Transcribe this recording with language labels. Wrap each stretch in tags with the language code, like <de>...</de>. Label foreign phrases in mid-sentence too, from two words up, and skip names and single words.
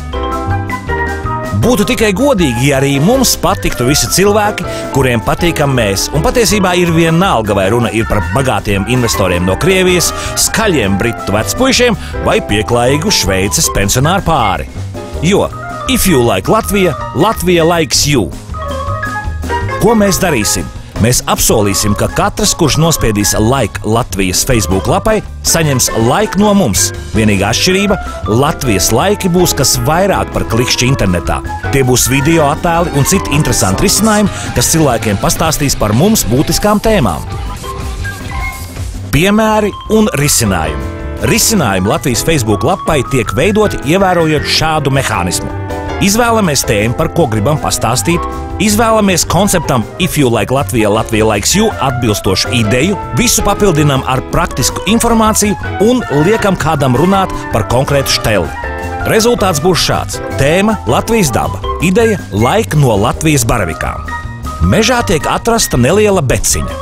<lv>Būtu tikai godīgi, ja arī mums patiktu visi cilvēki, kuriem patīkam mēs. Un patiesībā ir vienalga, vai runa ir par bagātiem investoriem no Krievijas, skaļiem britu vecpuišiem vai pieklājīgu Šveices pensionāru pāri. Jo,</lv> <en>if you like Latvia, Latvia likes you.</en> <lv>Ko mēs darīsim? Mēs apsolīsim, ka katrs, kurš nospiedīs like Latvijas Facebook lapai, saņems like no mums. Vienīgā atšķirība – Latvijas laiki būs kas vairāk par klikšķi internetā. Tie būs video attēli un citi interesanti risinājumi, kas cilvēkiem pastāstīs par mums būtiskām tēmām. Piemēri un risinājumi. Risinājumi Latvijas Facebook lapai tiek veidoti ievērojot šādu mehānismu. Izvēlamies tēmu, par ko gribam pastāstīt, izvēlamies konceptam</lv> <en>If you like Latvia, Latvia likes you</en> <lv>atbilstošu ideju, visu papildinām ar praktisku informāciju un liekam kādam runāt par konkrētu šteli. Rezultāts būs šāds. Tēma – Latvijas daba. Ideja – laika no Latvijas baravikām. Mežā tiek atrasta neliela beciņa.</lv>